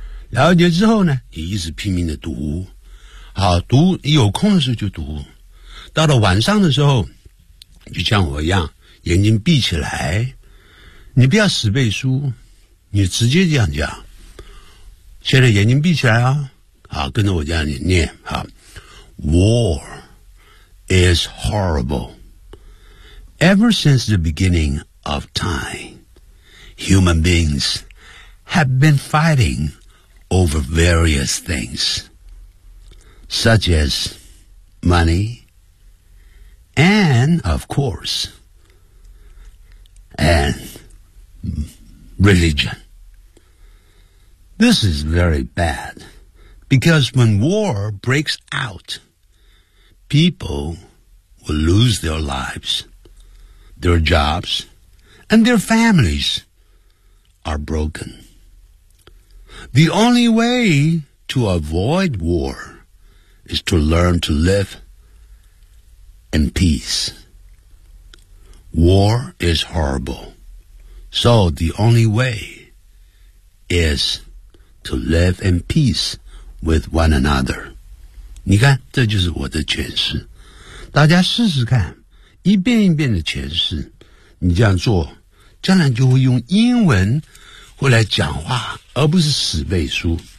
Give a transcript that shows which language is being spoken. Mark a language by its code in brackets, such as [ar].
[zh] 了解之后呢，你一直拼命的读，好读，你有空的时候就读，到了晚上的时候，就像我一样，眼睛闭起来，你不要死背书，你直接这样讲。现在眼睛闭起来啊，好，跟着我这样念，好。 [en] War is horrible. Ever since the beginning of time, human beings have been fighting over various things, such as money and, of course, and religion. This is very bad, because when war breaks out,People will lose their lives, their jobs, and their families are broken. The only way to avoid war is to learn to live in peace. War is horrible, so the only way is to live in peace with one another. [zh] 你看，这就是我的诠释，大家试试看，一遍一遍的诠释，你这样做，将来就会用英文会来讲话，而不是死背书。